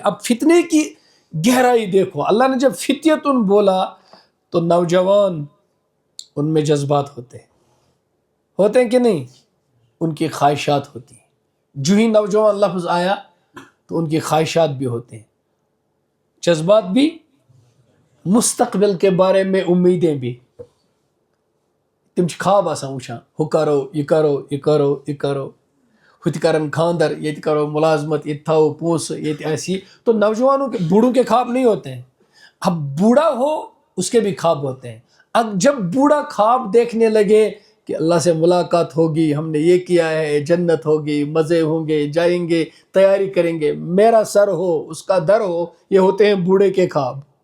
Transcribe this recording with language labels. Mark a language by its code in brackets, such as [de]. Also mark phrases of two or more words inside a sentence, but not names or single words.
[ur] اب فتنے کی گہرائی دیکھو، اللہ نے جب فتیتن بولا تو نوجوان ان میں جذبات ہوتے ہیں کہ نہیں؟ ان کی خواہشات ہوتی ہیں. جو ہی نوجوان لفظ آیا تو ان کی خواہشات بھی ہوتے ہیں، جذبات بھی، مستقبل کے بارے میں امیدیں بھی. [ks] تم خواب آسان وچھان، ہو کرو یہ کرو یہ کرو یہ کرو، ہوت کرن خاندر، یہ کرو ملازمت، یہ تھاؤ پونس، [ur] یہ ایسی. تو نوجوانوں کے، بوڑھوں کے خواب نہیں ہوتے ہیں. اب بوڑھا ہو اس کے بھی خواب ہوتے ہیں. اب جب بوڑھا خواب دیکھنے لگے کہ اللہ سے ملاقات ہوگی، ہم نے یہ کیا ہے، جنت ہوگی، مزے ہوں گے، جائیں گے، تیاری کریں گے، میرا سر ہو اس کا در ہو، یہ ہوتے ہیں بوڑھے کے خواب.